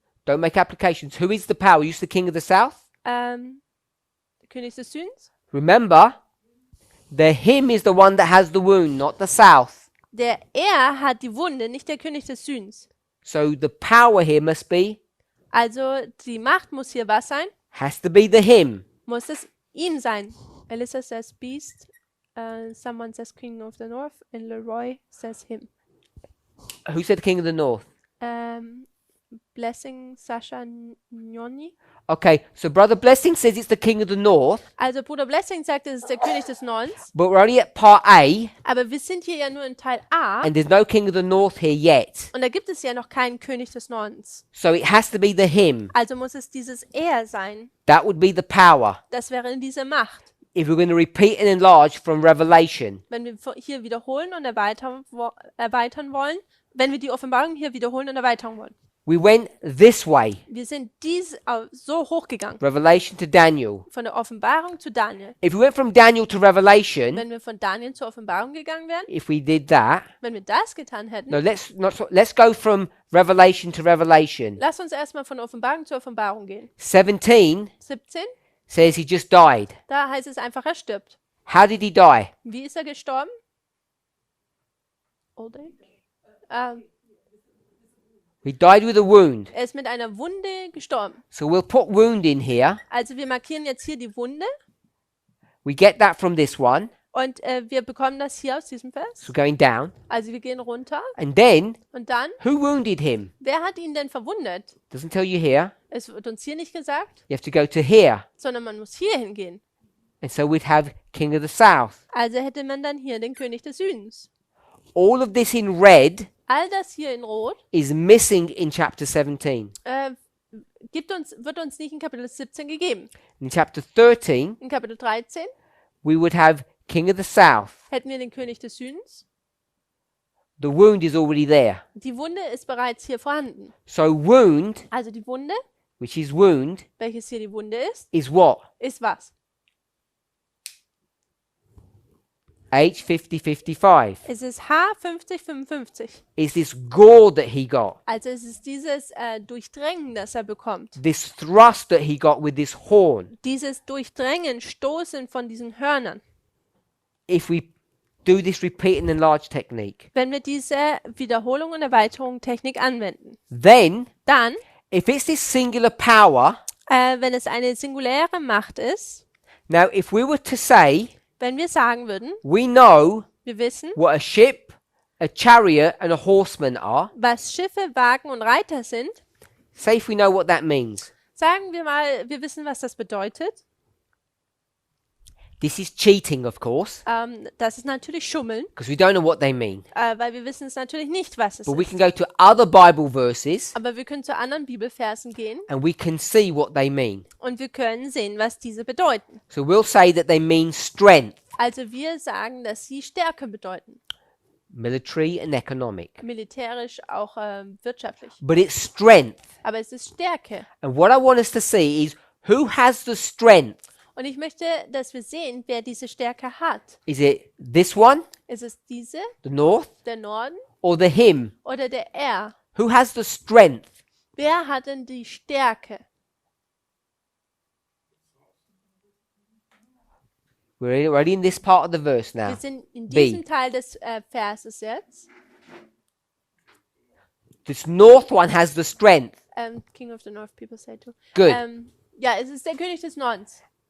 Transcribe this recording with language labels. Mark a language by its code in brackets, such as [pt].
[en] Don't make applications. Who is the power? Who's the king of the south? [de] Der König des Südens? [en] Remember, the him is the one that has the wound, not the south. [de] Der er hat die Wunde, nicht der König des Südens. [en] So the power here must be, [de] Also die Macht muss hier was sein? [en] has to be the him. [de] Muss es ihm sein. [en] Alyssa says beast, someone says king of the north, and Leroy says him. Who said king of the north? Blessing Sasha Njoni. Okay, so Brother Blessing says it's the king of the north, [de] Also Bruder Blessing sagt, es ist der König des Nordens. [en] but we're only at part A, [de] Aber wir sind hier ja nur in Teil A. [en] and there's no king of the north here yet. [de] Und da gibt es ja noch keinen König des Nordens. [en] So it has to be the him. [de] Also muss es dieses Er sein. [en] That would be the power. [de] Das wäre diese Macht. [en] If we're going to repeat and enlarge from Revelation. [de] Wenn wir hier wiederholen und erweitern wollen, wenn wir die Offenbarung hier wiederholen und erweitern wollen. [en] We went this way, [de] Wir sind so hochgegangen. [en] Revelation to Daniel. [de] Von der Offenbarung zu Daniel. [en] If we went from Daniel to Revelation, [de] Wenn wir von Daniel zur Offenbarung gegangen wären, [en] if we did that, [de] wenn wir das getan hätten, [en] no, let's go from Revelation to Revelation. [de] lass uns erstmal von Offenbarung zu Offenbarung gehen. [en] 17 [de] 17, [en] says he just died. [de] da heißt es einfach, er stirbt. [en] How did he die? [de] Wie ist er gestorben? [en] Old age? He died with a wound. [de] Er ist mit einer Wunde gestorben. [en] So we'll put wound in here. [de] Also wir markieren jetzt hier die Wunde [en] We get that from this one. [de] und wir bekommen das hier aus diesem Vers. [en] So going down. [de] Also wir gehen runter [en] And then, [de] und dann, [en] who wounded him? [de] wer hat ihn denn verwundet? [en] Doesn't tell you here. [de] Es wird uns hier nicht gesagt, [en] You have to go to here. [de] sondern man muss hier hingehen. [en] And so we'd have king of the south. [de] Also hätte man dann hier den König des Südens. [en] All of this in red [de] All das hier in Rot [en] is missing in chapter 17. [de] wird uns nicht in Kapitel 17 gegeben. [en] In chapter 13, [de] In Kapitel 13 [en] we would have king of the south. [de] hätten wir den König des Südens. [en] The wound is already there. [de] Die Wunde ist bereits hier vorhanden. [en] So wound, [de] Also die Wunde, [en] which is wound, [de] welches hier die Wunde [en] is what? [de] ist was? [en] H5055. [de] Es ist H5055. [en] Is this gore that he got? [de] Also es ist dieses Durchdrängen, das er bekommt. [en] This thrust that he got with this horn. [de] Dieses Durchdrängen, Stoßen von diesen Hörnern. [en] If we do this repeat and enlarge technique, [de] wenn wir diese Wiederholung und Erweiterung Technik anwenden. [en] then [de] Dann, [en] if it's this singular power, [de] wenn es eine singuläre Macht ist, [en] now if we were to say, [de] wenn wir sagen würden, [en] we know [de] wir wissen, [en] what a ship, a chariot and a horseman are, [de] was Schiffe, Wagen und Reiter sind, [en] say if we know what that means, [de] sagen wir mal, wir wissen, was das bedeutet. [en] this is cheating, of course, [de] Das ist natürlich Schummeln, [en] because we don't know what they mean. [de] weil wir wissen es natürlich nicht, was es [en] But we [de] ist. [en] can go to other Bible verses [de] Aber wir können zu anderen Bibelversen gehen [en] and we can see what they mean. [de] und wir können sehen, was diese bedeuten. [en] So we'll say that they mean strength, [de] Also wir sagen, dass sie Stärke bedeuten. [en] military and economic. [de] Militärisch, auch wirtschaftlich. [en] But it's strength. [de] Aber es ist Stärke. [en] And what I want us to see is who has the strength. [de] Und ich möchte, dass wir sehen, wer diese Stärke hat. [en] Is it this one, [de] Ist es diese, [en] the north, [de] der Norden [en] or the him? [de] oder der Er? [en] Who has the strength? [de] Wer hat denn die Stärke? [en] We're already in this part of the verse [de] Wir [en] now. [de] sind in [en] B. [de] diesem Teil des Verses jetzt. [en] This north one has the strength. King of the North, people say too. Good. [de] Ja, es ist der König des Nordens.